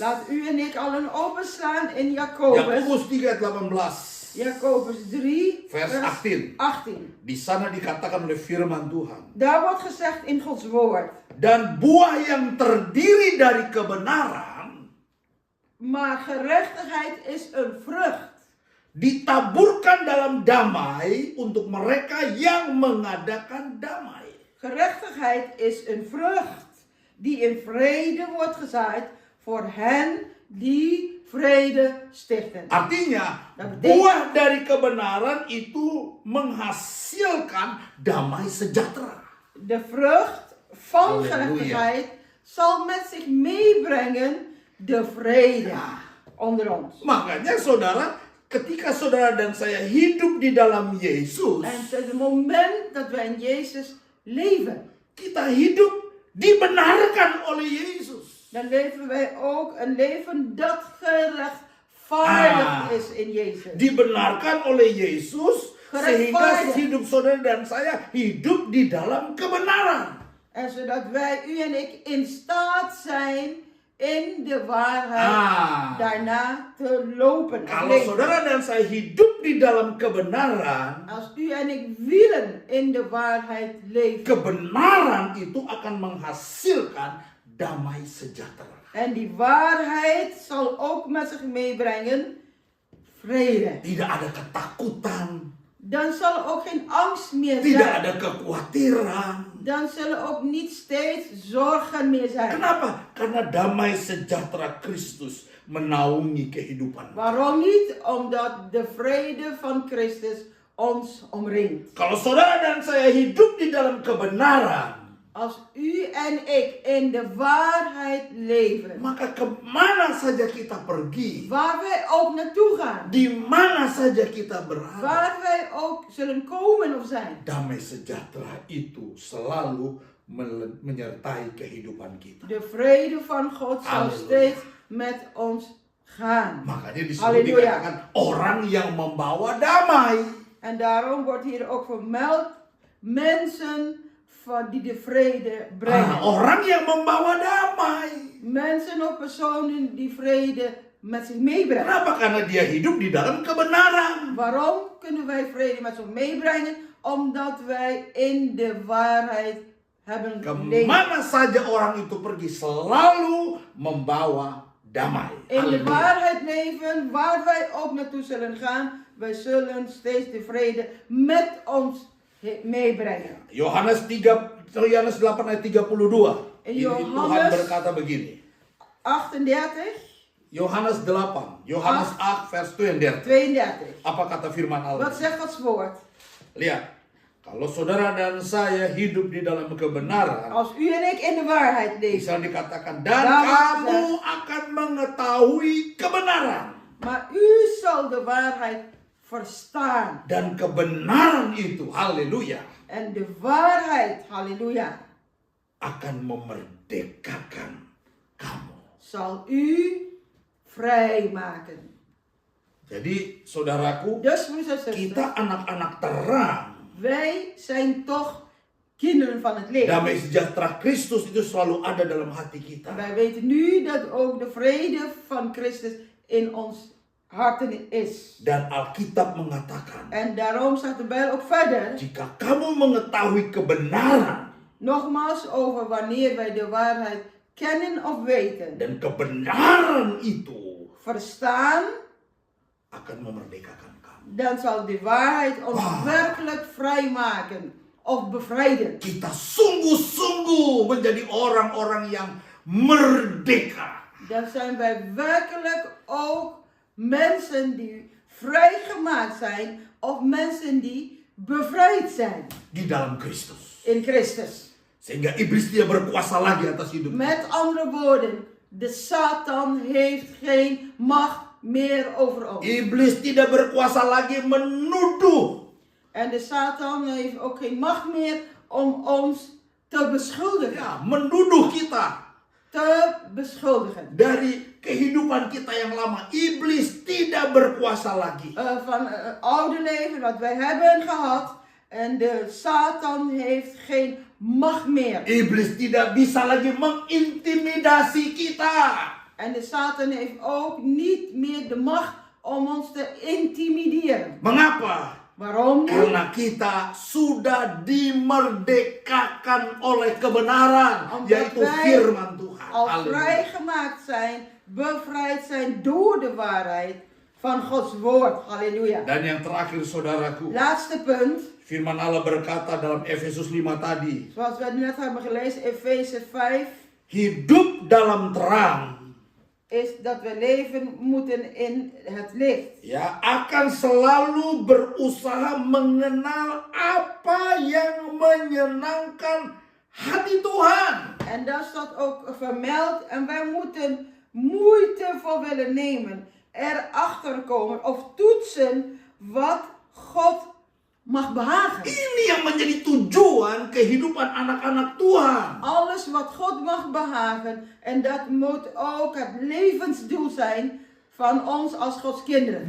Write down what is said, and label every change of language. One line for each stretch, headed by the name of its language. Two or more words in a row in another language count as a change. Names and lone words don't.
Dutch: Laat u en ik allen openslaan in Jacobus.
Indonesian: Yakobus 3 ayat 18.
Dutch: Jacobus 3 Vers 18. 18.
Indonesian: Di sana dikatakan oleh firman Tuhan.
Dutch: Daar wordt gezegd in Gods woord.
Indonesian: Dan buah yang terdiri dari kebenaran
Dutch: Maar gerechtigheid is een vrucht.
Indonesian: ditaburkan dalam damai untuk mereka yang mengadakan damai.
Dutch: Gerechtigheid is een vrucht die in vrede wordt gezaaid voor hen die vrede stichten.
Indonesian: Artinya,
Dutch: Dat betekent-
Indonesian: buah dari kebenaran itu menghasilkan damai sejahtera.
Dutch: De vrucht van Halleluja. gerechtigheid zal met zich meebrengen de vrede onder ons.
Indonesian: Makanya saudara, ketika saudara dan saya hidup di dalam Yesus,
Dutch: En het moment dat wij in Jezus leven,
Indonesian: kita hidup dibenarkan oleh Yesus.
Dutch: dan leven wij ook een leven dat gerechtvaardigd is in Jezus.
Indonesian: Dibenarkan oleh Yesus sehingga
Dutch: Gerechtvaardigd.
Indonesian: hidup saudara dan saya hidup di dalam kebenaran.
Dutch: En zodat wij, u en ik, in staat zijn in de waarheid daarna te lopen. en
Indonesian: Kalau
Dutch: leven.
Indonesian: saudara dan saya hidup di dalam kebenaran,
Dutch: Als u en ik willen in de waarheid leven.
Indonesian: kebenaran itu akan menghasilkan damai sejahtera.
Dutch: En die waarheid zal ook met zich meebrengen vrede.
Indonesian: Tidak ada ketakutan,
Dutch: Dan zal er ook geen angst meer
Indonesian: tidak
Dutch: zijn.
Indonesian: ada kekhawatiran.
Dutch: Dan zullen ook niet steeds zorgen meer zijn.
Indonesian: Kenapa? Karena damai sejahtera Kristus menaungi kehidupan.
Dutch: Waarom niet? Omdat de vrede van Christus ons omringt.
Indonesian: Kalau saudara dan saya hidup di dalam kebenaran,
Dutch: Als u en ik in de waarheid leven,
Indonesian: maka kemana saja kita pergi,
Dutch: waar wij ook naartoe gaan,
Indonesian: di mana saja kita berada,
Dutch: waar wij ook zullen komen of zijn,
Indonesian: damai sejahtera itu selalu menyertai kehidupan kita.
Dutch: de vrede van God zal Halleluja. steeds met ons gaan.
Indonesian: Makanya di sini Halleluja. dikatakan orang yang membawa damai.
Dutch: En daarom wordt hier ook vermeld mensen die de vrede brengen.
Indonesian: Orang yang membawa damai.
Dutch: Mensen of personen die vrede met zich meebrengen.
Indonesian: Kenapa? Karena dia hidup di dalam kebenaran.
Dutch: Waarom kunnen wij vrede met zich meebrengen? Omdat wij in de waarheid hebben geleefd.
Indonesian: Kemana saja orang itu pergi selalu membawa damai.
Dutch: In de Halleluja. waarheid leven, waar wij ook naartoe zullen gaan, wij zullen steeds de vrede met ons meebrengen.
Indonesian: Yohanes 8 ayat 32. Ini Tuhan Yohanes- berkata begini. 38,
Dutch: Yohanes 8, Yohanes 8 vers 32. 32.
Indonesian: Apa kata firman Allah?
Dutch: Wat zegt Gods woord?
Indonesian: Lihat. Kalau saudara dan saya hidup di dalam kebenaran,
Dutch: Als u en ik in de waarheid leven,
Indonesian: bisa dikatakan dan
Dutch: Dan
Indonesian: kamu akan mengetahui kebenaran.
Dutch: maar u zal de waarheid verstaan.
Indonesian: Dan kebenaran itu, haleluya,
Dutch: En de waarheid, halleluja,
Indonesian: akan memerdekakan kamu.
Dutch: zal u vrijmaken.
Indonesian: Jadi saudaraku,
Dutch: Dus broers en zusters,
Indonesian: kita anak-anak terang.
Dutch: wij zijn toch kinderen van het licht.
Indonesian: Damai sejahtera Kristus itu selalu ada dalam hati kita.
Dutch: Wij weten nu dat ook de vrede van Christus in ons harten is.
Indonesian: Dan Alkitab mengatakan,
Dutch: En daarom zegt de Bijbel ook verder,
Indonesian: jika kamu mengetahui kebenaran
Dutch: nogmaals over wanneer wij de waarheid kennen of weten,
Indonesian: dan kebenaran itu
Dutch: verstaan,
Indonesian: akan memerdekakan kamu.
Dutch: dan zal de waarheid ons Wauw. werkelijk vrijmaken of bevrijden.
Indonesian: Kita sungguh-sungguh menjadi orang-orang yang merdeka.
Dutch: Dan zijn wij werkelijk ook mensen die vrijgemaakt zijn of mensen die bevrijd zijn
Indonesian: Di dalam Kristus.
Dutch: in Christus.
Indonesian: Sehingga iblis tidak berkuasa lagi atas hidup kita.
Dutch: Met andere woorden, de Satan heeft geen macht meer over ons.
Indonesian: Iblis tidak berkuasa lagi menuduh.
Dutch: En de Satan heeft ook geen macht meer om ons te beschuldigen.
Indonesian: Ya, menuduh kita
Dutch: Te beschuldigen.
Indonesian: dari kehidupan kita yang lama. Iblis tidak berkuasa lagi.
Dutch: Van het oude leven wat wij hebben gehad. En de Satan heeft geen macht meer.
Indonesian: Iblis tidak bisa lagi mengintimidasi kita.
Dutch: En de Satan heeft ook niet meer de macht om ons te intimideren.
Indonesian: Mengapa?
Dutch: Waarom niet?
Indonesian: Karena kita sudah dimerdekakan oleh kebenaran,
Dutch: Omdat
Indonesian: yaitu
Dutch: wij
Indonesian: firman Tuhan.
Dutch: al Halleluja. vrijgemaakt zijn, bevrijd zijn door de waarheid van Gods woord. Halleluja.
Indonesian: Dan yang terakhir saudaraku,
Dutch: Laatste punt,
Indonesian: firman Allah berkata dalam Efesus 5 tadi,
Dutch: zoals we net hebben gelezen, Efeze 5,
Indonesian: hidup dalam terang,
Dutch: is dat we leven moeten in het licht.
Indonesian: ya akan selalu berusaha mengenal apa yang menyenangkan hati Tuhan.
Dutch: En daar staat ook vermeld, en wij moeten moeite voor willen nemen, erachter komen of toetsen wat God mag behagen.
Indonesian: Ini yang menjadi tujuan kehidupan anak-anak Tuhan.
Dutch: Alles wat God mag behagen, en dat moet ook het levensdoel zijn van ons als Gods kinderen.